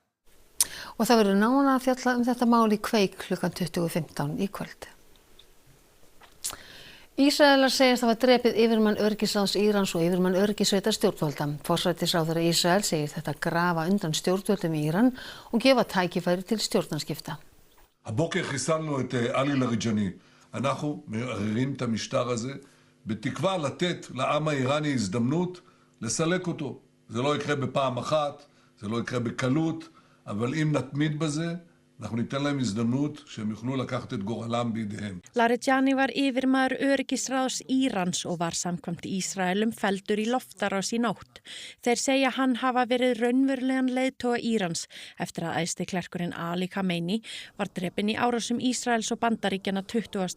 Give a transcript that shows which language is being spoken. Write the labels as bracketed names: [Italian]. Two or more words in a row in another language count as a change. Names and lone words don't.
[Icelandic] Og það verður nánar að fjalla þetta mál í Kveik klukkan 20:15 í kvöld. Ísraelar segjast hafa drepið yfirmann öryggisráðs Írans og yfirmann öryggissveitar stjórnvalda. Forsætisráðherra Ísrael segir þetta grafa undan stjórnvöldum í Íran og gefa tækifæri til stjórnarskipta. [Hebrew] הבוקר חיסלנו את עלי לריג'אני. אנחנו מערערים את המשטר הזה בתקווה לתת לעם האיראני הזדמנות לסלק אותו. זה לא יקרה בפעם אחת, זה לא יקרה בקלות, אבל אם נתמיד בזה, אנחנו ניתן lהם הזדמנות שהם יוכלו לקחת את גורלם בידיהם. [Icelandic] Larijani var yfirmaður öryggisráðs Írans og var samkvæmt Ísraelum felldur í loftárás í nótt. Þeir segja hann hafa verið raunverulegan leiðtoga Írans eftir að æðstiklerkurinn Ali Khamenei var drepinn í árásum Ísraels og Bandaríkjanna 20.